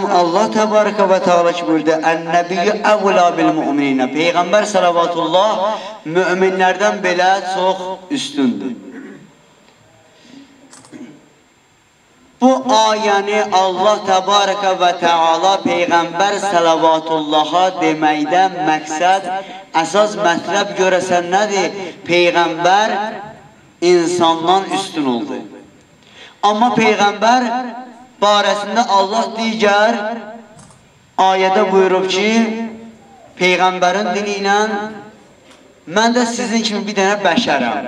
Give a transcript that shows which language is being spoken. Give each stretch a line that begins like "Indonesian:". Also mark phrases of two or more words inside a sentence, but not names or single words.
Turkish: Allah
Arabic: تبارك وتعالى
Turkish: ki buyurdu:
Arabic: "النبي أولى بالمؤمنين."
Turkish: Peygamber salavatullah müminlerden bile çok üstündür.
Azerbaijani: Bu ayəni Allah
Arabic: تبارك وتعالى
Azerbaijani: Peygamber salavatullah'a deməkdən məqsəd, əsas mətləb görəsən nədir?
Turkish: Peygamber insandan üstün oldu.
Azerbaijani: Amma Peygamber barəsində Allah digər ayədə buyurub ki, Peygamberin dili ilə mən də sizin kimi bir dənə bəşərəm.